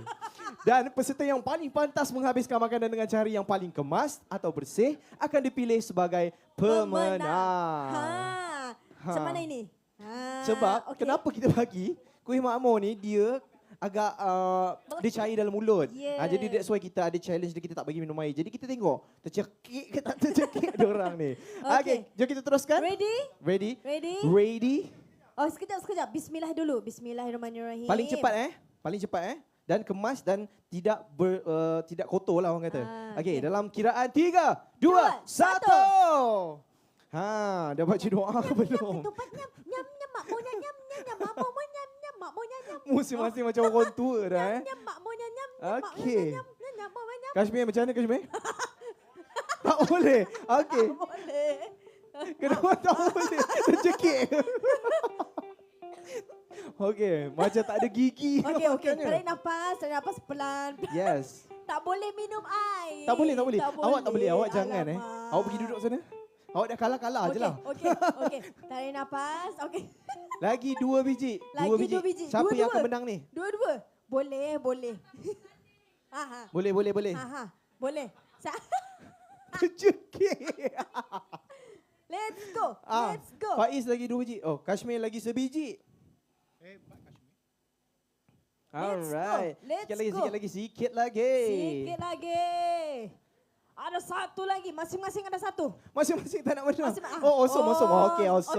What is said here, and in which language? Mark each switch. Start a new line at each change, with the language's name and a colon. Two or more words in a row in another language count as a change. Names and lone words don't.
Malay: Dan peserta yang paling pantas menghabiskan makanan dengan cara yang paling kemas atau bersih akan dipilih sebagai pemenang. Macam mana ini? Sebab okey. kenapa kita bagi kuih makmur ni dia agak dia cair dalam mulut. Yeah. Jadi
English: that's why
Malay: kita ada challenge dia, kita tak bagi minum air. Jadi kita tengok tercekik ke tak tercekik diorang ni. Okey, jom kita teruskan. Ready? Ready? Oh, sekejap. Bismillah dulu. Bismillahirrahmanirrahim. Paling cepat. Dan kemas dan tidak tidak kotor lah orang kata. Okey, dalam kiraan 3, 2, 1. Dah baca doa ke belum? Ketupat nyam makmonya nyam makmonya nyam makmonya nyam. Masing-masing macam orang tua dah Nyam makmonya nyam Okey. nyam makmonya. Kashmir macam mana Kashmir? Tak boleh. Okey. Boleh. Kenapa tak boleh? Tercekik. Okey, macam tak ada gigi. Okey. Makannya. Tarik nafas pelan. Yes. Tak boleh minum air. Tak boleh. Awak tak boleh. Awak jangan Alamak. Awak pergi duduk sana. Awak dah kalah je lah. Okey. Tarik nafas. Okey. Lagi 2 biji. Lagi 2 biji. Siapa yang Dua-dua. akan menang ni? Dua-dua. Boleh, boleh. Boleh. Boleh. Terjekik.
English: Let's go. Let's go.
Malay: Faiz lagi 2 biji. Oh, Kashmir lagi sebiji. Alright. Let's Sikit lagi. Sikit lagi. Ada satu lagi. Masing-masing ada satu. Masing-masing tak nak menang. Masing-
English: Oh, awesome. Okay, awesome.